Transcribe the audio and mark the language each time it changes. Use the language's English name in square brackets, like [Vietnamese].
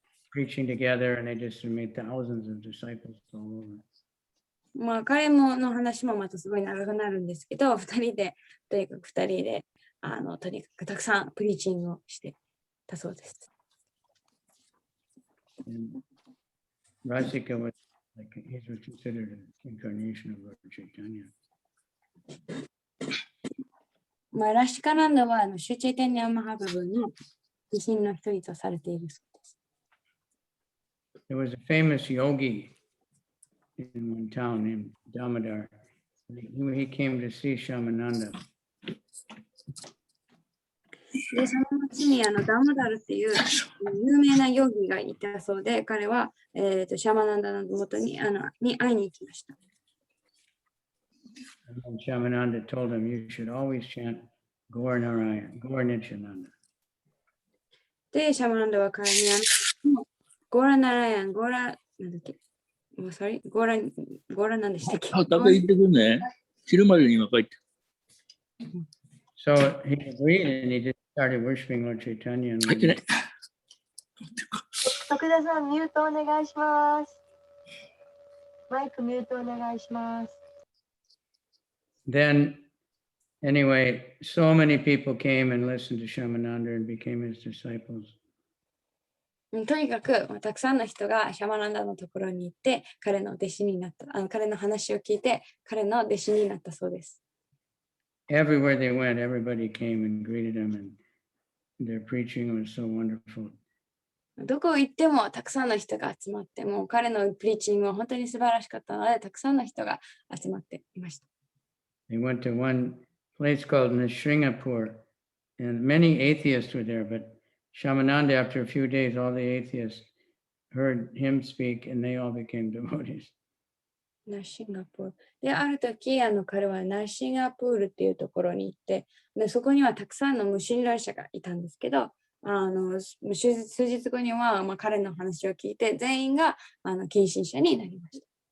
[English] preaching together, and they just made thousands of disciples all over. [Japanese] 彼もの話もまたすごい長くなるんですけど、とにかく2人でとにかくたくさんプリーチングをしてたそうです。 [English] Rasika was considered an incarnation of Lord Chaitanya. [Japanese] ラシカナンダはシュチェイタニア・マハプラブの弟子の一人とされているそうです。 [English] There was a famous yogi in one town named Damodar. He came to see Shamananda. [Japanese] で、その町にダモダルっていう有名なヨギがいたそうで、彼は、シャマナンダの元に会いに行きました。 And Shamananda told him, you should always chant Gaur Narayan, Gaur Nityananda. で、シャマナンダは彼にゴーラナラヤン、ゴーラ、なんだっけ、もうそれ、ゴーラなんでしたっけ。食べ行ってくるね。昼までに今帰って。 [English] So he agreed, and he just started worshiping Lord Chaitanya. [Japanese] 入ってね。徳田さん、ミュートお願いします。マイクミュートお願いします。 [English] Then, anyway, so many people came and listened to Shamananda and became his disciples. [Japanese] とにかく、たくさんの人がシャマナンダのところに行って、彼の弟子になった。彼の話を聞いて、彼の弟子になったそうです。 [English] Everywhere they went, everybody came and greeted him, and their preaching was so wonderful. [Japanese] どこ行ってもたくさんの人が集まって、もう彼のプリーチングは本当に素晴らしかったので、たくさんの人が集まっていました。 [English] They went to one place called Nishringapur, and many atheists were there, but Shamananda, after a few days, all the atheists heard him speak, and they all became devotees. [Japanese] ナッシンガポール。で、ある時、彼はナッシンガポールっていうところに行って、でそこにはたくさんの無神論者がいたんですけど、数日後には、彼の話を聞いて、全員が近親者になりました。